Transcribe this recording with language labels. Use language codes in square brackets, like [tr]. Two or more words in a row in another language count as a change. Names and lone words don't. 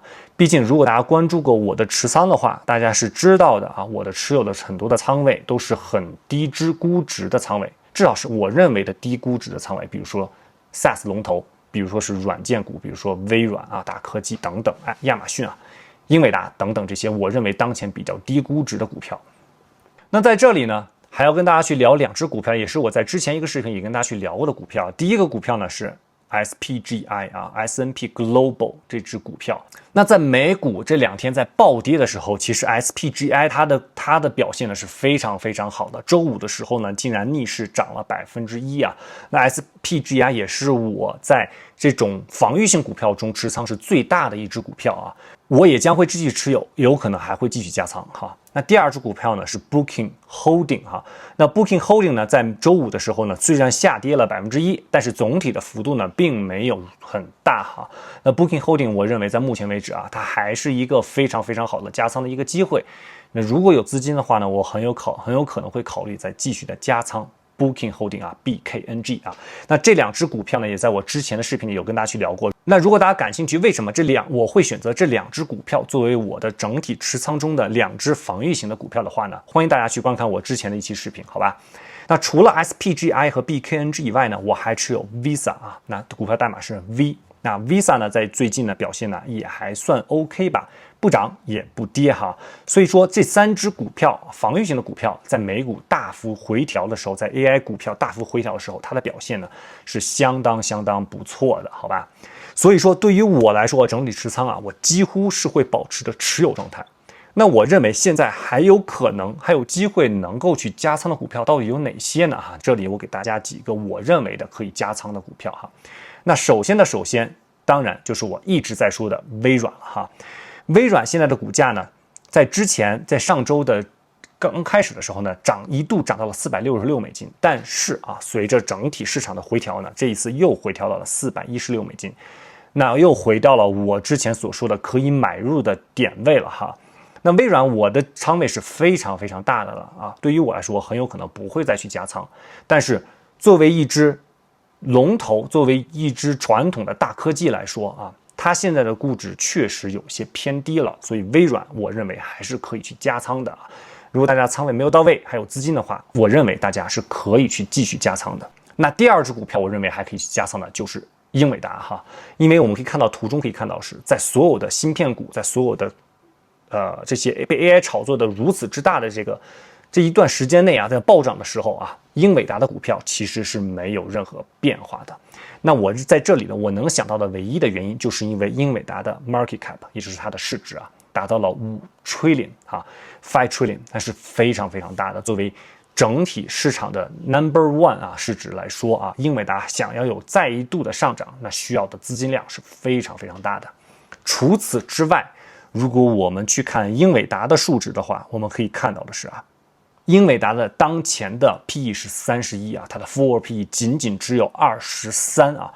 [zh] 畢竟如果大家關注過我的持倉的話，大家是知道的啊，我的持有的很多的倉位都是很低估值的倉位，至少是我認為的低估值的倉位，比如說 SaaS 龍頭，比如說是軟件股，比如說微軟啊、大科技等等，亞馬遜啊、英偉達等等這些我認為當前比較低估值的股票。那在這裡呢，還要跟大家去聊2隻股票，也是我在之前一個視頻也跟大家去聊過的股票。第一個股票呢是 SPGI 啊 S&P Global 這隻股票。那在美股這2天在暴跌的時候，其實 SPGI 它的表現呢是非常非常好的。週五的時候呢，竟然逆勢漲了1%啊。那 SPGI 也是我在這種防禦性股票中持倉是最大的一隻股票啊。我也將會繼續持有，有可能還會繼續加倉哈。那第2隻股票呢是 Booking Holding 哈。那 Booking Holding 呢，在週五的時候呢，雖然下跌了1%，但是總體的幅度呢並沒有很大哈。那 Booking Holding 我認為在目前為止啊，它還是一個非常非常好的加倉的一個機會。那如果有資金的話呢，我很有可能會考慮再繼續的加倉。Booking Holding 啊 ，BKNG 啊，那這2隻股票呢，也在我之前的視頻裡有跟大家去聊過。那如果大家感興趣，為什麼我會選擇這2隻股票作為我的整體持倉中的2隻防禦型的股票的話呢，歡迎大家去觀看我之前的一期視頻，好吧？那除了 SPGI 和 BKNG 以外呢，我還持有 Visa 啊，那股票代碼是 V。那 Visa 呢，在最近的表現呢也還算 OK 吧，不漲也不跌哈。所以說這3隻股票，防禦型的股票，在美股大幅回調的時候，在 AI 股票大幅回調的時候，它的表現呢是相當不錯的，好吧？所以說對於我來說，整體持倉啊，我幾乎是會保持着持有狀態。那我認為現在還有機會能夠去加倉的股票到底有哪些呢？哈，這裡我給大家幾個我認為的可以加倉的股票哈。那首先，當然就是我一直在說的微軟了哈。微軟現在的股價呢，在上周的剛開始的時候呢，一度漲到了$466，但是啊，隨着整體市場的回調呢，這一次又回調到了$416，那又回到了我之前所說的可以買入的點位了哈。那微軟我的倉位是非常非常大的了啊，對於我來說很有可能不會再去加倉，但是作為一隻龍頭，作為一隻傳統的大科技來說啊，它現在的估值確實有些偏低了，所以微軟我認為還是可以去加倉的。如果大家倉位沒有到位，還有資金的話，我認為大家是可以去繼續加倉的。那第2隻股票我認為還可以去加倉的就是英偉達哈，因為我們可以看到圖中可以看到是在所有的芯片股，在所有的這些被 AI 炒作的如此之大的這一段時間內啊，在暴漲的時候啊，英偉達的股票其實是沒有任何變化的。那我在這裡呢，我能想到的唯一的原因，就是因為英偉達的 [en] market cap， [zh] 也就是它的市值啊，達到了5 trillion 啊，5 trillion， 那是非常非常大的。作為整體市場的 [en] number one [zh] 啊市值來說啊，英偉達想要有再一度的上漲，那需要的資金量是非常非常大的。除此之外，如果我們去看英偉達的數值的話，我們可以看到的是啊， 英偉達的當前的 PE 是31啊，它的 [en] forward PE [zh] 仅仅只有23啊。